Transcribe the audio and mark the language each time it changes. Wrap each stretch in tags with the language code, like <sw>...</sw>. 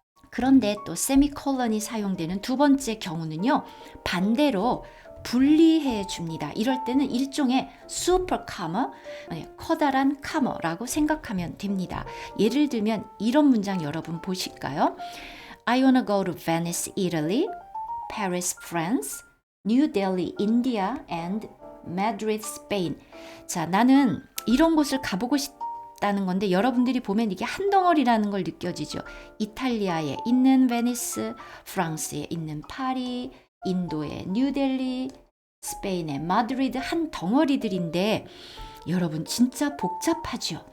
<ko>그런데 또 세미콜론이 사용되는 두 번째 경우는요. 반대로 분리해 줍니다. 이럴 때는 일종의 슈퍼 카머, 커다란 카머라고 생각하면 됩니다. 예를 들면 이런 문장 여러분 보실까요?</ko> <en>I wanna go to Venice, Italy, Paris, France, New Delhi, India, and Madrid, Spain.</en> <ko>자, 나는 이런 곳을 가보고 싶다는 건데 여러분들이 보면 이게 한 덩어리라는 걸 느껴지죠. 이탈리아에 있는 베니스, 프랑스에 있는 파리, 인도의 뉴델리, 스페인의 마드리드 한 덩어리들인데 여러분 진짜 복잡하죠.</ko>